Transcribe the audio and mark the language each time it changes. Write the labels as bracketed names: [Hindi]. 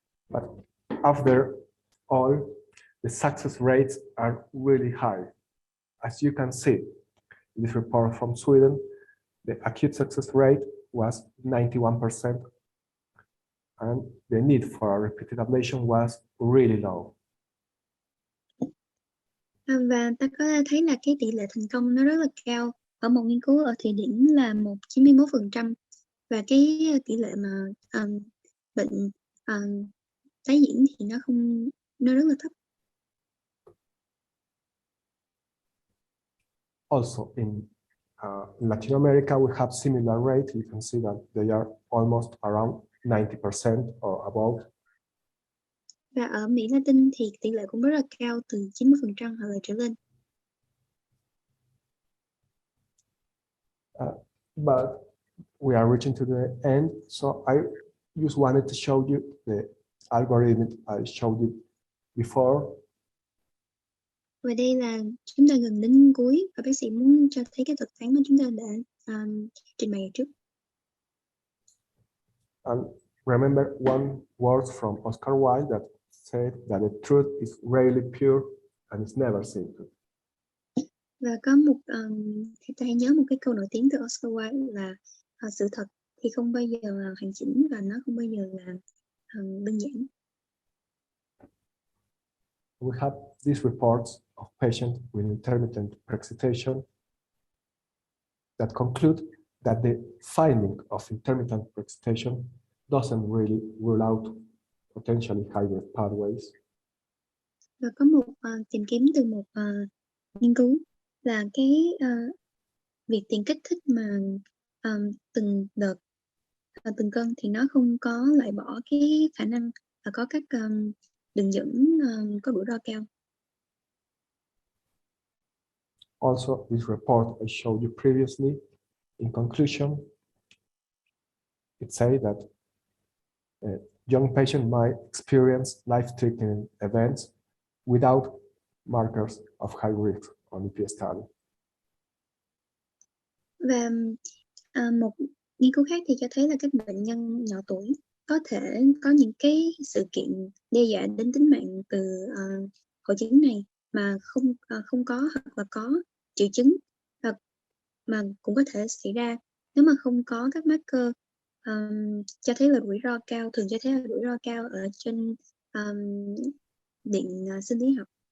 [English] But after all, the success rates are really high. As you can see, in this report from Sweden, the acute success rate was 91%, and the need for a repeated ablation was really low. [Vietnamese] Và ta có thấy là cái tỷ lệ thành công nó rất là cao. Ở một nghiên cứu ở Thụy Điển là 91%, và cái tỷ lệ mà bệnh tái diễn thì nó rất là thấp. [English] Also in Latin America, we have similar rates. You can see that they are almost around 90% or above. [Vietnamese] Và ở Mỹ Latin thì tỷ lệ cũng rất là cao, từ 90% hoặc là trở lên. [English] But we are reaching to the end, so I just wanted to show you the algorithm I showed you before. [Vietnamese] Và đây là chúng ta gần đến cuối, và bác sĩ muốn cho thấy cái thuật toán mà chúng ta đã trình bày trước. [English] And remember one word from Oscar Wilde that said that the truth is rarely pure and it's never simple. [Vietnamese] Và có một ta hãy nhớ một cái câu nổi tiếng từ Oscar Wilde là sự thật thì không bao giờ là hoàn chỉnh, và nó không bao giờ là đơn giản. [English] We have these reports of patients with intermittent preexcitation that conclude that the finding of intermittent preexcitation doesn't really rule out potentially high-risk pathways. [Vietnamese] Và có một tìm kiếm từ một nghiên cứu là cái việc tiền kích thích mà từng đợt từng cân thì nó không có loại bỏ cái khả năng là có các đường dẫn có rủi ro cao. [English] Also, this report I showed you previously, in conclusion, it says that young patients might experience life-threatening events without markers of high risk on EP study. [Vietnamese] Và một nghiên cứu khác thì cho thấy là các bệnh nhân nhỏ tuổi có thể có những cái sự kiện đe dọa đến tính mạng từ hội chứng này mà không có hoặc là có triệu chứng, mà cũng có thể xảy ra nếu mà không có các marker cho thấy là rủi ro cao, thường cho thấy là rủi ro cao ở trên điện sinh lý học.